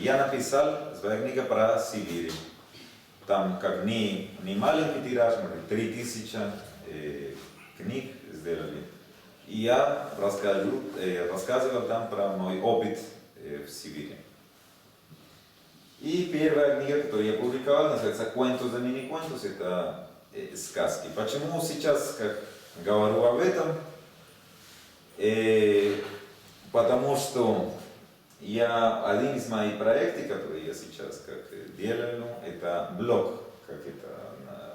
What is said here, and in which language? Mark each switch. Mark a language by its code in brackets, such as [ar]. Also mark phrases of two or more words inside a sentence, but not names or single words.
[ru] Я написал свою книгу про Сибирь. Там как не маленький тираж, 3000 книг сделали. И я рассказывал там про мой опыт в Сибири. И первая книга, которую я публиковал, называется «Cuentos de mini-cuentos», это сказки. Почему сейчас как говорю об этом? Потому что один из моих проектов, который я сейчас как делаю, это блог. Как это?